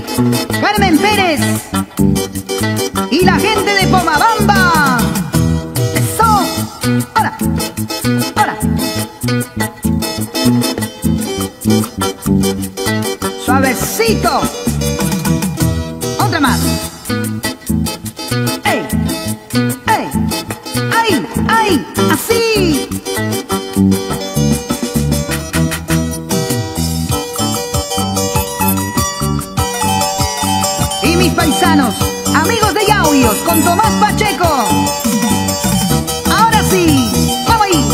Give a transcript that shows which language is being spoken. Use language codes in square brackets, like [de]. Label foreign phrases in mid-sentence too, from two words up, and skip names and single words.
[es] Carmen Pérez y la gente de Pomabamba. Eso. Ahora, ahora. Suavecito. Otra más. ¡Ey! ¡Ey! ¡Ay! ¡Ay! ¡Así! Y mis paisanos, amigos de Yauyos, con Tomás Pacheco. Ahora sí, vamos ahí.